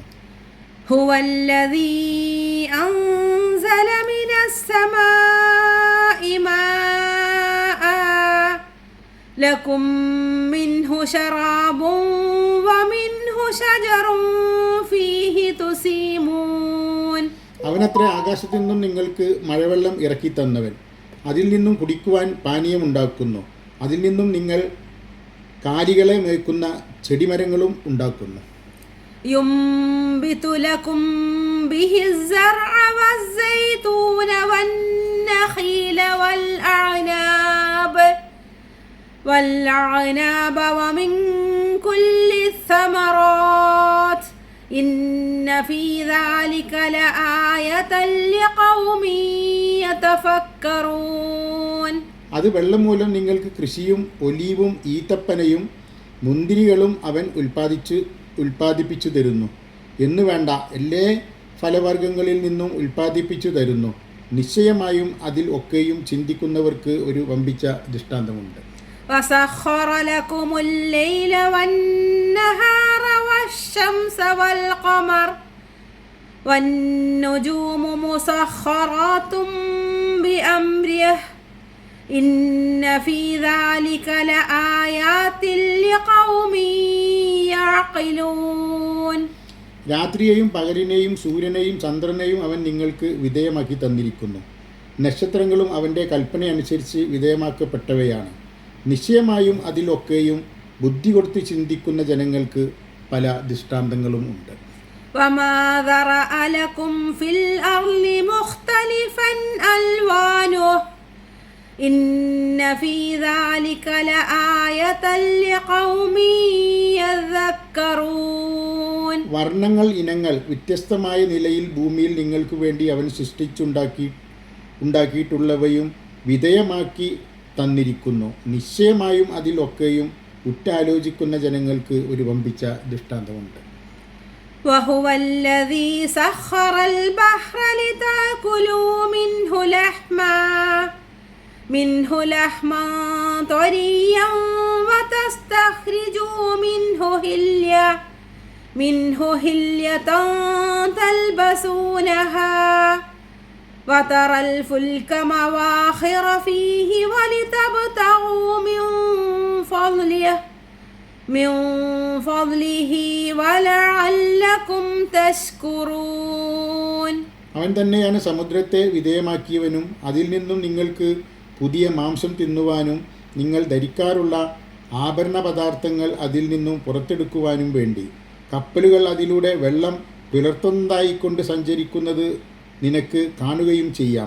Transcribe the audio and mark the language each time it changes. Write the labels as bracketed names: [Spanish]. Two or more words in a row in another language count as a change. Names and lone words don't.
[Arabic] هو الذي أنزل من السماء ماء لكم منه شراب ومنه شجر فيه تسيمون. [Malayalam] അവനത്ര ആകാശത്തു നിന്നും നിങ്ങൾക്ക് മഴവെള്ളം ഇറക്കി തന്നവൻ. അതിൽ നിന്നും കുടിക്കുവാൻ പാനീയമുണ്ടാക്കുന്നു. അതിൽ നിന്നും നിങ്ങൾ കാലികളെ മേയ്ക്കുന്ന ചെടിമരങ്ങളും ഉണ്ടാക്കുന്നു. [Arabic] ينبت لكم به الزرع والزيتون والنخيل والعناب ومن كل الثمرات إن في ذلك لآية لقوم يتفكرون. [Malayalam] അത് വെള്ളം മൂലം നിങ്ങൾക്ക് കൃഷിയും ഒലീവും ഈത്തപ്പനയും മുന്തിരികളും അവൻ ഉൽപ്പാദിപ്പിച്ചു തരുന്നു. എന്നു വേണ്ട എല്ലാ ഫലവർഗ്ഗങ്ങളിൽ നിന്നും ഉൽപ്പാദിപ്പിച്ചു തരുന്നു. നിശ്ചയമായും അതിൽ ഒക്കെയും ചിന്തിക്കുന്നവർക്ക് ഒരു വമ്പിച്ച ദൃഷ്ടാന്തമുണ്ട്. [Arabic] وسخر لكم الليل والنهار والشمس والقمر والنجوم مسخرات بأمره إن في ذلك لآيات لقوم يعقلون. [Malayalam] രാത്രിയെയും പകലിനെയും സൂര്യനെയും ചന്ദ്രനെയും അവൻ നിങ്ങൾക്ക് വിധേയമാക്കി തന്നിരിക്കുന്നു. നക്ഷത്രങ്ങളും അവൻ്റെ കൽപ്പനയനുസരിച്ച് വിധേയമാക്കപ്പെട്ടവയാണ്. നിശ്ചയമായും അതിലൊക്കെയും ബുദ്ധി കൊടുത്ത് ചിന്തിക്കുന്ന ജനങ്ങൾക്ക് പല ദൃഷ്ടാന്തങ്ങളും ഉണ്ട്. [Arabic] وما ذرأ لكم في الأرض مختلفا ألوانه إن في ذلك لآية لقوم يذكرون. [Malayalam] വർണ്ണങ്ങൾ ഇനങ്ങൾ വ്യത്യസ്തമായ നിലയിൽ ഭൂമിയിൽ നിങ്ങൾക്ക് വേണ്ടി അവൻ ഉണ്ടാക്കിയിട്ടുള്ളവയും വിധേയമാക്കി തന്നിരിക്കുന്നു. നിശ്ചയമായും അതിലൊക്കെയും ഉറ്റാലോചിക്കുന്ന ജനങ്ങൾക്ക് ഒരു വമ്പിച്ച ദൃഷ്ടാന്തമുണ്ട്. [Arabic] وهو الذي سخر البحر لتأكلوا منه لحما طريا وتستخرجوا منه هلية تلبسونها وترى الفلك مواخر فيه ولتبتغوا من فضله ولعلكم تشكرون. [Malayalam] അവൻ തന്നെയാണ് സമുദ്രത്തെ വിധേയമാക്കിയവനും അതിൽ നിന്നും നിങ്ങൾക്ക് പുതിയ മാംസം തിന്നുവാനും നിങ്ങൾ ധരിക്കാറുള്ള ആഭരണ പദാർത്ഥങ്ങൾ അതിൽ നിന്നും പുറത്തെടുക്കുവാനും വേണ്ടി കപ്പലുകൾ അതിലൂടെ വെള്ളം പിളർത്തുന്നതായിക്കൊണ്ട് സഞ്ചരിക്കുന്നത് നിനക്ക് കാണുകയും ചെയ്യാം.